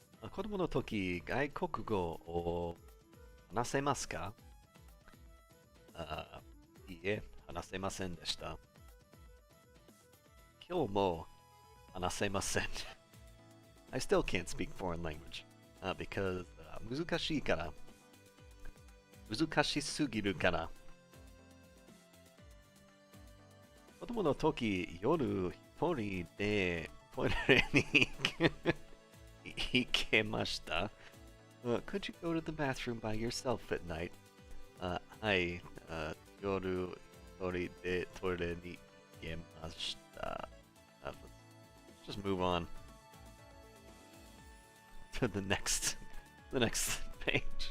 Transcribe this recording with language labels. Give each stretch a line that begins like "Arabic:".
Japanese: 子供の時、外国語を話せますか？いいえ、話せませんでした。今日も話せません。
English: I still can't speak foreign language because
Japanese: 難しいから。難しすぎるから。子供の時、夜一人でトイレに行けました。
English: Could you go to the bathroom by yourself at night?
Japanese: はい、夜一人でトイレに行けました。
English: Let's just move on to the next page.